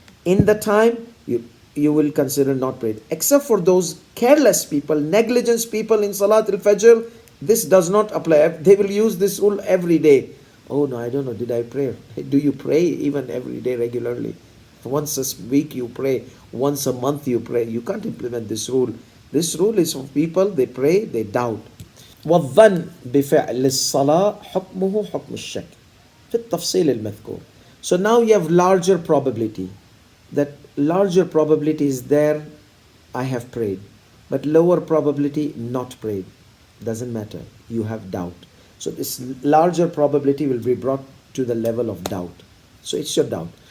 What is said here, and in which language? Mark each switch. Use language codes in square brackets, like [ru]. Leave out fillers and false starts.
[en] In the time, you will consider not prayed. Except for those careless people, negligence people in Salat al-Fajr, this does not apply. They will use this rule every day. Oh no, I don't know, did I pray? Do you pray even every day regularly? Once a week you pray, once a month you pray. You can't implement this rule This rule is for people, they pray, they doubt. [ar] والظن بفعل الصلاة حكمه حكم الشك في التفصيل المذكور. [en] So now you have larger probability. That larger probability is there, I have prayed. But lower probability, not prayed. Doesn't matter. You have doubt. So this larger probability will be brought to the level of doubt. So it's your doubt.